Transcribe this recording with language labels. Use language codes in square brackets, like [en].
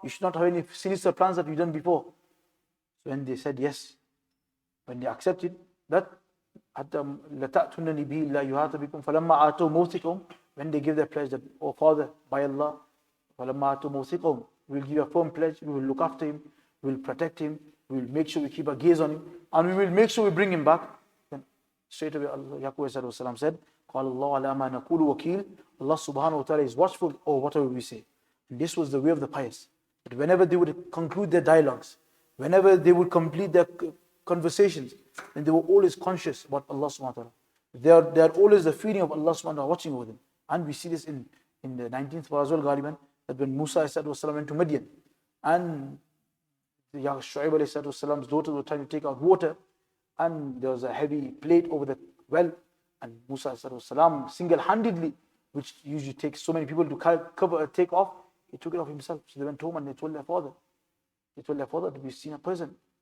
[en] You should not have any sinister plans that you've done before. So when they said yes, when they accepted that, [ar] لَتَأْتُنَّنِي بِهِ لَا يُحَاطَ بِكُمْ فَلَمَّا آتَوْا مَوْثِقَهُم, [en] when they gave their pledge that, oh Father, by Allah, [ar] فَلَمَّا آتَوْا مَوْثِقَهُم, [en] we will give a firm pledge, we will look after him, we will protect him, we will make sure we keep a gaze on him, and we will make sure we bring him back. Then straight away Yaqub said, [ar] قَالَ اللَّهُ عَلَى مَا نَقُولُ وَكِيلٌ. [en] Allah subhanahu wa ta'ala is watchful over whatever we say. And this was the way of the pious. That whenever they would conclude their dialogues, whenever they would complete their conversations, then they were always conscious about Allah subhanahu wa ta'ala. They had always the feeling of Allah subhanahu wa ta'ala watching over them. And we see this in the 19th parah as well, Ghaliban, that when Musa went to Madian, and Shu'aib daughters were trying to take out water, and there was a heavy plate over the well, and Musa single-handedly, which usually takes so many people to take off, he took it off himself. So they went home and they told their father. We've seen a person,